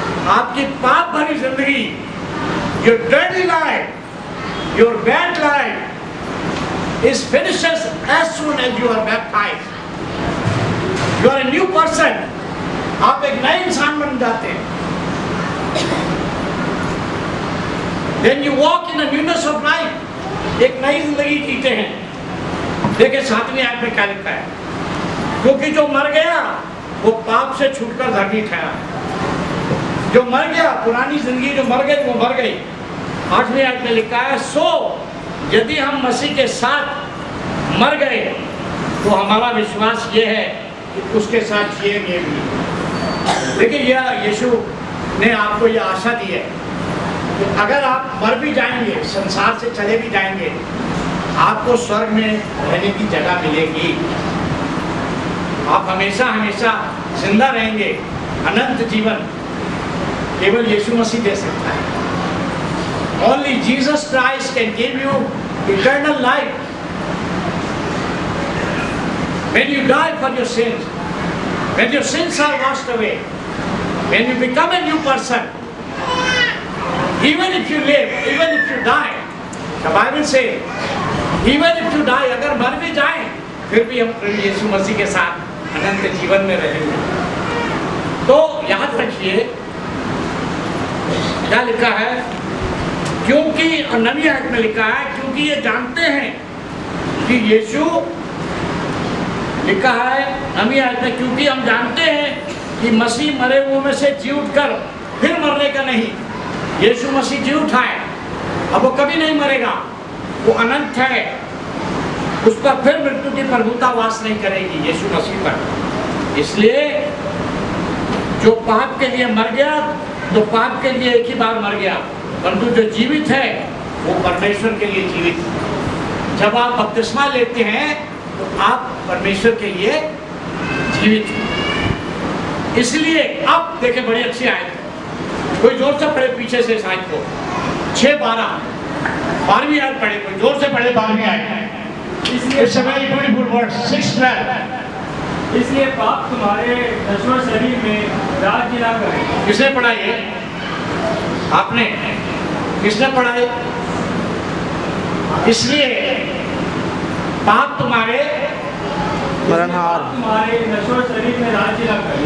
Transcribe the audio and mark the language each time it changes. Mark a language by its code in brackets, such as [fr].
[hi] आपकी पाप भरी जिंदगी, [en] Your dirty life, your bad life is finishes as soon as you are baptized. You are a new person. [hi] आप एक नए इंसान बन जाते हैं। [en] Then you walk in the newness of life. [hi] एक नई जिंदगी जीते हैं। देखिए 7वीं आयत में क्या लिखा है, क्योंकि जो मर गया वो पाप से छूटकर धर्मी ठहरा। जो मर गया, पुरानी जिंदगी जो मर गई वो मर गई। 8वीं आयत में लिखा है सो यदि हम मसीह के साथ मर गए तो हमारा विश्वास ये है कि उसके साथ जिएंगे भी। देखिए यह यीशु ने आपको यह आशा दी है कि अगर आप मर भी जाएंगे, संसार से चले भी जाएंगे, आपको स्वर्ग में रहने की जगह मिलेगी। आप हमेशा हमेशा जिंदा रहेंगे। अनंत जीवन केवल यीशु मसीह दे सकता है। [en] Only Jesus Christ can give you eternal life. When you die for your sins, when your sins are washed away, when you become a new person, even if you live, even if you die, the Bible says, even if you die, [hi] अगर मर भी जाए फिर भी हम प्रभु यीशु मसीह के साथ अनंत जीवन में रहेंगे। तो याद रखिए क्या लिखा है, क्योंकि 9वीं आयत में लिखा है क्योंकि ये जानते हैं कि यीशु, लिखा है 9वीं आयत में, क्योंकि हम जानते हैं कि मसीह मरे हुओं में से जी उठकर फिर मरने का नहीं। यीशु मसीह जी उठा है, अब वो कभी नहीं मरेगा, वो अनंत है, उस पर फिर मृत्यु की प्रभुता वास नहीं करेगी यीशु मसीह पर। इसलिए जो पाप के लिए मर गया, तो पाप के लिए एक ही बार मर गया, परंतु जो जीवित है वो परमेश्वर के लिए जीवित है। जब आप बपतिस्मा लेते हैं तो आप परमेश्वर के लिए जीवित हैं। इसलिए अब देखिए बड़ी अच्छी आयत है, कोई जोर से पढ़े पीछे से इस आयत को, 6:12 12वीं आयत पढ़े, कोई जोर से पढ़े 12वीं आयत। [en] It's a very beautiful word, 6:12। [hi] इसलिए पाप तुम्हारे नश्वर शरीर में राज्य ना करे। किसने पढ़ा ये? आपने? किसने पढ़ा ये? इसलिए पाप तुम्हारे मरणहार तुम्हारे नश्वर शरीर में राज्य ना करे।